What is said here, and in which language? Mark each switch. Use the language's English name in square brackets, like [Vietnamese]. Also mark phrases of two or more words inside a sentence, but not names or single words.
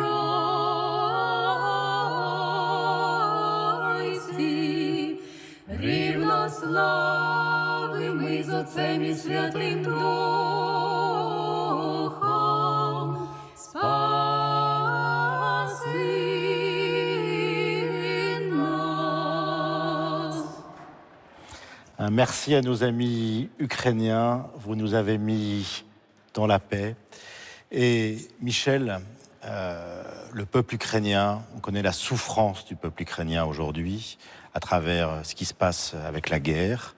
[Ukrainian] Тройці, рівнославим із Отцем і Святим Духом, спаси нас. [French] Merci à nos amis ukrainiens, vous nous avez mis dans la paix. Et Michel, le peuple ukrainien, on connaît la souffrance du peuple ukrainien aujourd'hui à travers ce qui se passe avec la guerre.